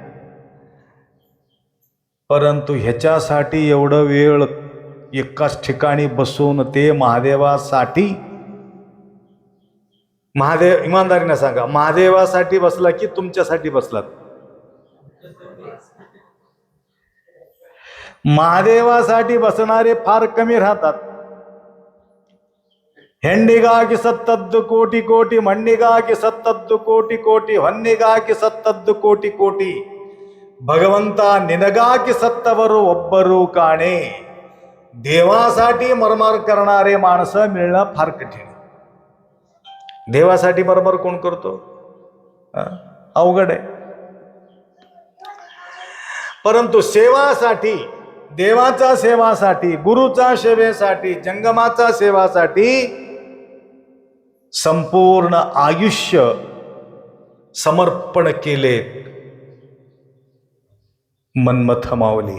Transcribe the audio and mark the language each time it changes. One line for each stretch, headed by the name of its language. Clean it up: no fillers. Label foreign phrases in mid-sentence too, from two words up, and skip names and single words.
Marathi: परंतु ह्याच्यासाठी एवढं वेळ एकाच ठिकाणी बसून ते महादेवासाठी, महादेव इमानदारीने सांगा, महादेवासाठी बसला की तुमच्यासाठी बसलात? महादेवासाठी बसणारे फार कमी राहतात.
Kannada: ಹೆಂಡಿಗಾಗಿ ಸತ್ತದ್ದು ಕೋಟಿ ಕೋಟಿ, ಮಣ್ಣಿಗಾಗಿ ಸತ್ತದ್ದು ಕೋಟಿ ಕೋಟಿ, ಹೊನ್ನಿಗಾಗಿ ಸತ್ತದ್ದು ಕೋಟಿ ಕೋಟಿ, ಭಗವಂತ ನಿನಗಾಗಿ ಸತ್ತವರು ಒಬ್ಬರು ಕಾಣे.
Marathi: देवासाठी मरमर करणारे माणसं मिळणं फार कठीण. देवासाठी मरमर कोण करतो? अवघड आहे. परंतु सेवासाठी, देवाचा सेवासाठी, गुरुचा सेवेसाठी, जंगमाचा सेवासाठी संपूर्ण आयुष्य समर्पण केले मन्मथ माऊली.